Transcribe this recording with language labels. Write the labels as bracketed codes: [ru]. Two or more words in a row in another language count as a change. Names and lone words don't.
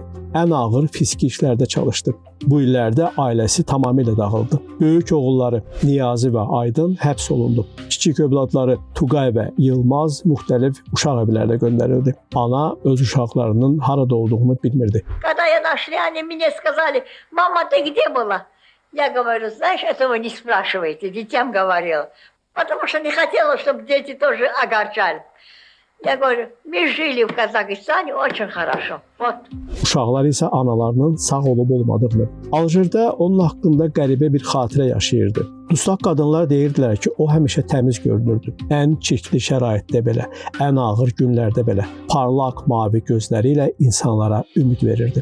[az] Ən ağır fiziki işlərdə çalışdı. Bu illərdə ailəsi tamamilə dağıldı. Böyük oğulları Niyazi və Aydın həbs olundu. Kiçik övladları Tuqay və Yılmaz müxtəlif uşaq evlərinə göndərildi. Ana öz uşaqlarının harada olduğunu bilmirdi. [ru] Когда я нашли, они мне сказали: мама, ты где была? Я говорю: знаешь, этого не спрашивайте, детям говорила. Потому что не хотела, чтобы дети тоже огорчали. Я говорю, мы жили в Казахстане очень хорошо. Вот. [az] Uşaqlar isə analarının sağ olub olmadığını. Aljerdə onun haqqında qəribə bir xatirə yaşayırdı. Dustaq qadınlar deyirdilər ki, o həmişə təmiz görünürdü. Ən çirkli şəraitdə belə, ən ağır günlərdə belə parlaq mavi gözləri ilə insanlara ümid verirdi.